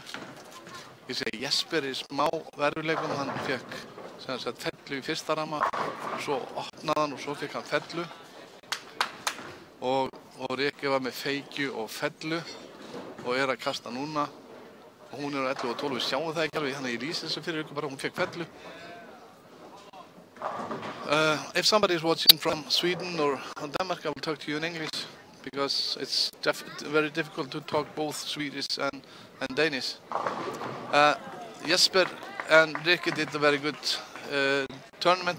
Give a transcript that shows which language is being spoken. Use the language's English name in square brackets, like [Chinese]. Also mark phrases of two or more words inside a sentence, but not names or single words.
[Icelandic] Ég sé að Jesper í smá verðuleikum, hann fekk fellu í fyrsta ramma, svo opnaði hann og svo fekk hann fellu. Og Riki var með feikju og fellu og er að kasta núna. Og hún er á 11 og 12, við sjáum það ekki alveg, þannig að ég lýsi þessu fyrir ykkur bara, hún fekk fellu. [English] If somebody is watching from Sweden or Denmark, I will talk to you in English because it's very difficult to talk both Swedish and Danish. Jesper and Riki did a very good tournament.